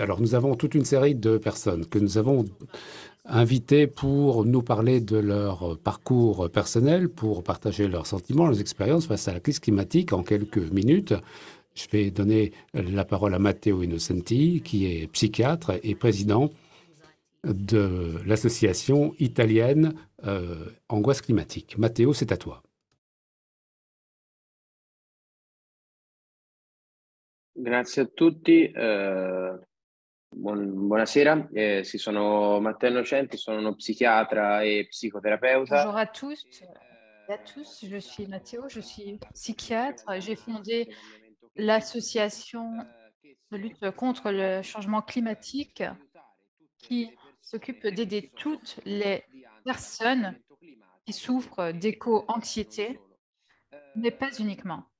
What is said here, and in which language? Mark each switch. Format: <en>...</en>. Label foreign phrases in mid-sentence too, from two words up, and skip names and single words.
<fr>Alors, nous avons toute une série de personnes que nous avons invités pour nous parler de leur parcours personnel, pour partager leurs sentiments, leurs expériences face à la crise climatique en quelques minutes. Je vais donner la parole à Matteo Innocenti, qui est psychiatre et président de l'association italienne Angoisse climatique. Matteo, c'est à toi.</fr> <it>Grazie a tutti. Buonasera, sono Matteo Innocenti, sono uno psichiatra e psicoterapeuta.</it> <fr>Bonjour à tous. Je suis Matteo, je suis psychiatre. J'ai fondé l'association de lutte contre le changement climatique qui s'occupe d'aider toutes les personnes qui souffrent d'éco-anxiété, mais pas uniquement.</fr>